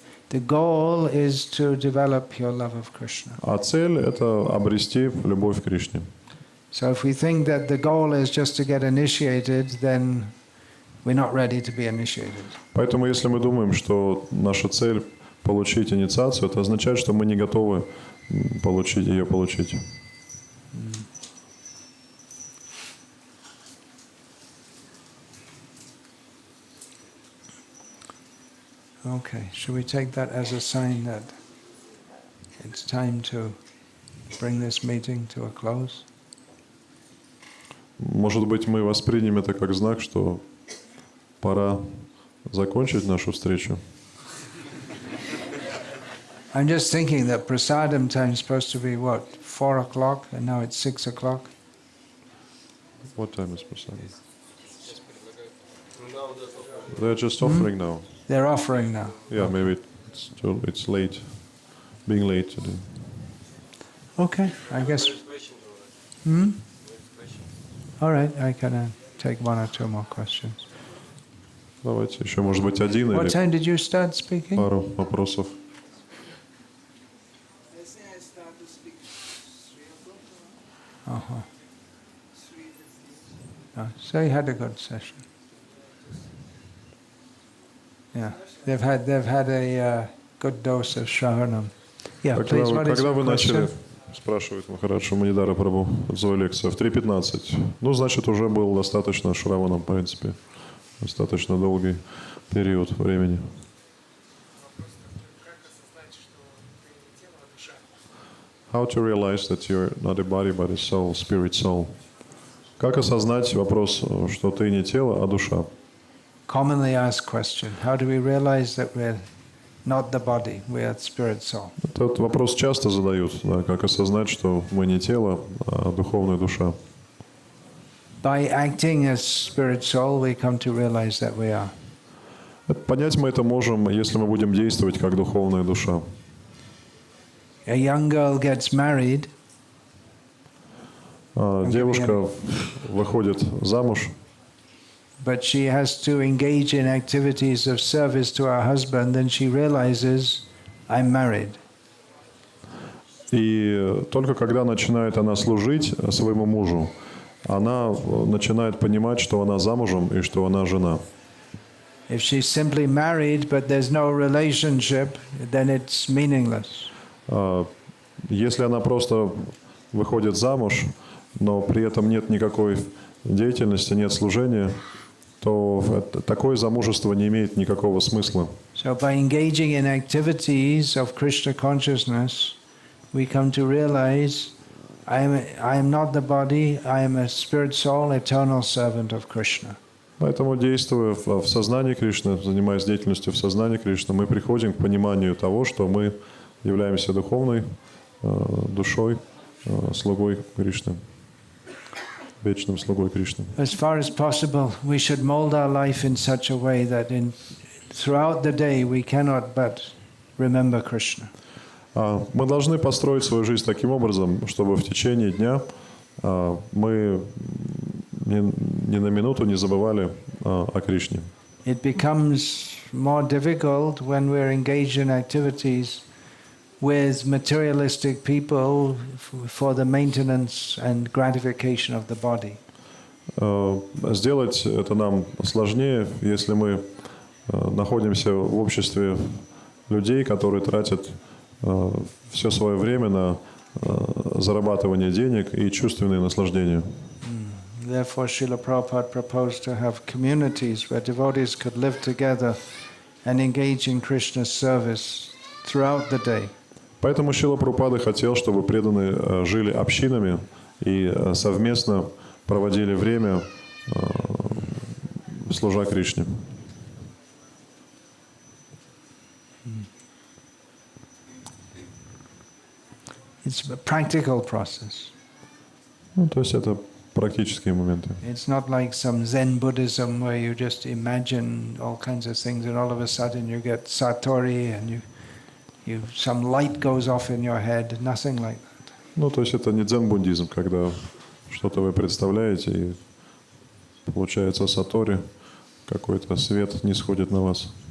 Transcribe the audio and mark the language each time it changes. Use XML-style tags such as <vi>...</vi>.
<en>The goal is to develop your love of Krishna.</en> <ru>А цель – это обрести любовь к Кришне.</ru> <en>So if we think that the goal is just to get initiated, then we're not ready to be initiated.</en> <ru>Поэтому, если мы думаем, что наша цель – получить инициацию, это означает, что мы не готовы ее получить.</ru> <en>Okay, should we take that as a sign that it's time to bring this meeting to a close?</en> <ru>Может быть, мы воспримем это как знак, что пора закончить нашу встречу.</ru> <en>I'm just thinking that prasadam time is supposed to be what, 4 o'clock, and now it's 6 o'clock. What time is Prasad? They're just offering now. They're offering now. Yeah, maybe it's late, being late today. Okay, I guess. All right, I can take 1 or 2 more questions.</en> <ru>Давайте еще, может быть, один</ru> <en>What</en> <ru>или</ru> <en>time did you start speaking?</en> <ru>пару вопросов.</ru> <en>Uh-huh. So you had a good session. Yeah, they've had a good dose of Shravanam. Yeah, please, what is</en> <ru>Когда</ru> <en>your</en> <ru>вы начали,</ru> <en>question?</en> <ru>спрашивает Махарадж Манидара Прабху, свою лекцию, в 3:15. Ну, значит, уже был достаточно Шраваном, в принципе, достаточно долгий период времени.</ru> <en>How to realize that you're not a body, but a soul, spirit soul.</en> <ru>Как осознать вопрос, что ты не тело, а душа?</ru> <en>Commonly asked question. How do we realize that we're not the body, we are spirit soul?</en> <ru>Этот вопрос часто задают, да, как осознать, что мы не тело, а духовная душа.</ru> <en>By acting as spirit soul, we come to realize that we are.</en> <ru>Понять мы это можем, если мы будем действовать как духовная душа.</ru> <en>A young girl gets married,</en> <ru>Девушка выходит замуж,</ru> <en>but she has to engage in activities of service to her husband, then she realizes, I'm married.</en> <ru>и только когда начинает она служить своему мужу, она начинает понимать, что она замужем и что она жена.</ru> <en>If she's simply married, but there's no relationship, then it's meaningless.</en> <ru>Если она просто выходит замуж, но при этом нет никакой деятельности, нет служения, то такое замужество не имеет никакого смысла.</ru> <en>So by engaging in activities of Krishna consciousness, we come to realize I am not the body, I am a spirit soul, eternal servant of Krishna.</en> <ru>Поэтому, действуя в сознании Кришны, занимаясь деятельностью в сознании Кришны, мы приходим к пониманию того, что мы являемся духовной душой, слугой Кришны, вечным слугой Кришны.</ru> <en>As far as possible, we should mold our life in such a way that throughout the day we cannot but remember Krishna.</en> <ru>Мы должны построить свою жизнь таким образом, чтобы в течение дня мы ни на минуту не забывали о Кришне.</ru> <en>It becomes more difficult when we're engaged in activities with materialistic people for the maintenance and gratification of the body.</en> <ru>Сделать это нам сложнее, если мы находимся в обществе людей, которые тратят все свое время на зарабатывание денег и чувственные наслаждения.</ru> <en>Therefore, Srila Prabhupada proposed to have communities where devotees could live together and engage in Krishna's service throughout the day.</en> <ru>Поэтому Шрила Прабхупада хотел, чтобы преданные жили общинами и совместно проводили время, служа Кришне.</ru> <en>It's a practical process.</en> <ru>Ну, то есть это практические моменты.</ru> <en>It's not like some Zen Buddhism where you just imagine all kinds of things and all of a sudden you get satori and some light goes off in your head. Nothing like that.</en> <ru>Ну, то есть это не дзен-буддизм, когда что-то вы представляете и получается сатори, какой-то свет нисходит на вас.</ru>